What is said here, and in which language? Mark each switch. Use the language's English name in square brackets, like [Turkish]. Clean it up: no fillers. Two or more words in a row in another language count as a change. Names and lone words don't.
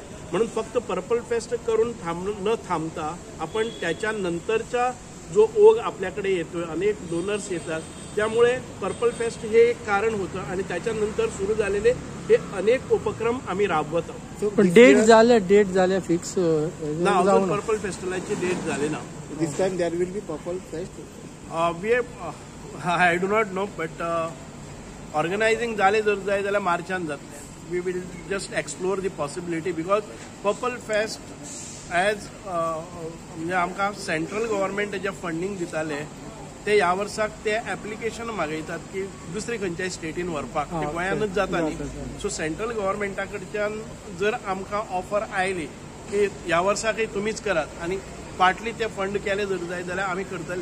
[Marathi] म्हणून फक्त पर्पल फेस्ट करून न थांबता आपण त्याच्यानंतरचा जो ओघ आपल्याकडे येतोय, अनेक डोनर्स येतात, त्यामुळे पर्पल फेस्ट हे एक कारण होतं आणि त्याच्यानंतर सुरू झालेले हे अनेक उपक्रम आम्ही राबवत आहोत. [Konkani] डेट झाल्या फिक्स ना, अजून पर्पल फेस्टिवलची डेट झाली ना. [English] This time there will be purple fest. I do not know, but organizing [Konkani] झाले जर जाय जाल्यार मार्चान जातले. [English] We will just explore the possibility, because Purple Fest as [Konkani] म्हणजे आमकां [English] central government [Konkani] जे फंडिंग दिताले ते ह्या वर्साक ते ऍप्लिकेशन मागयतात की दुसरी खंयच्याय स्टेटीन व्हरपाक, ते गोंयानूच जाता न्ही. सो [English] central governmenta [Konkani] कडच्यान जर आमकां ऑफर आयली की ह्या वर्साकय तुमीच करात आनी पार्टली ते फंड केले जर जाय जाल्यार आमी करतले.